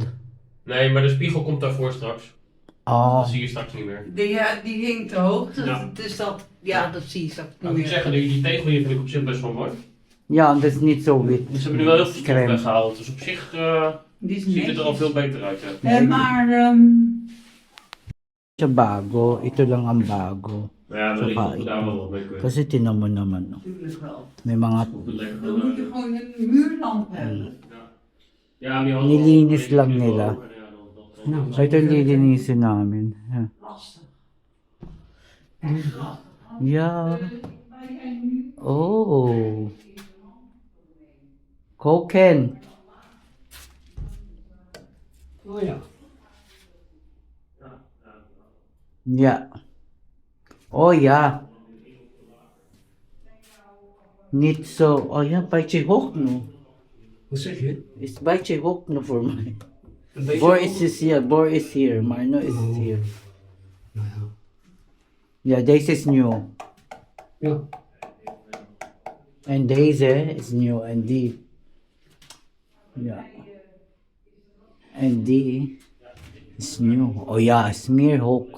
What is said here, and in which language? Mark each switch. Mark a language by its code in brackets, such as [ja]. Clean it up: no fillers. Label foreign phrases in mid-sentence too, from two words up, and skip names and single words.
[nl] Nee, maar de spiegel komt daarvoor straks. Dat Oh. zie je straks niet meer. Die hing te hoog, Ja. dus dat, ja, dat zie je straks Nou, niet ik moet meer. zeggen, die tegel hier vind ik op zich best wel mooi. Ja, dat is niet zo wit. Ze hebben nu wel heel veel stof Crème. weggehaald, dus op zich Die is ziet het er al netjes. veel beter uit. Ja. Maar [tl] Siya bago, ito lang ang bago. [nl] Maar ja, wellicht [tl] Saka [nl] dat we daar wel wat mee kunnen. [tl] Kasi tinan mo naman, no. [nl] natuurlijk wel. [tl] May mga [nl] Goed leggen. Dan moet je gewoon een muurlamp hebben. Ja, maar die hadden [tl] Nilinis [nl] wel- [tl] lang nila. [nl] Ja, dan- [tl] So ito lilinisin namin. [nl] Ja. Lastig. Ja. Oh. Koken. Oh ja. Ja. Oh ja. Niet zo. Oh ja, beetje hoog nu. Wat zeg je? Is beetje hoog nu voor mij. Een beetje [en] Boris is here. Boris is here. Maar no is here. [nl] Nou ja. Ja, deze is new. Ja. En deze is new. En die. Ja. En die is new. Oh ja, is meer hoog.